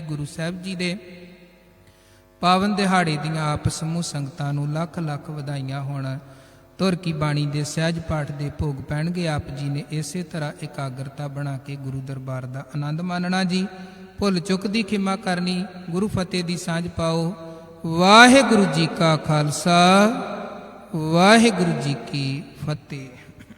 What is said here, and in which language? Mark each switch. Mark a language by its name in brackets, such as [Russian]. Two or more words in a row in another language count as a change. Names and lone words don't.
[Punjabi] ਗੁਰੂ ਸਾਹਿਬ ਜੀ ਦੇ ਪਾਵਨ ਦਿਹਾੜੇ ਦੀਆਂ ਆਪ ਸਮੂਹ ਸੰਗਤਾਂ ਨੂੰ ਲੱਖ ਲੱਖ ਵਧਾਈਆਂ ਹੋਣ। ਤੁਰ ਕੀ ਬਾਣੀ ਦੇ ਸਹਿਜ ਪਾਠ ਦੇ ਭੋਗ ਪੈਣਗੇ। ਆਪ ਜੀ ਨੇ ਇਸੇ ਤਰ੍ਹਾਂ ਇਕਾਗਰਤਾ ਬਣਾ ਕੇ ਗੁਰੂ ਦਰਬਾਰ ਦਾ ਆਨੰਦ ਮਾਨਣਾ ਜੀ। ਭੁੱਲ ਚੁੱਕ ਦੀ ਖਿਮਾ ਕਰਨੀ, ਗੁਰੂ ਫ਼ਤਹਿ ਦੀ ਸਾਂਝ ਪਾਓ। ਵਾਹਿਗੁਰੂ ਜੀ ਕਾ ਖ਼ਾਲਸਾ, ਵਾਹਿਗੁਰੂ ਜੀ ਕੀ ਫ਼ਤਹਿ।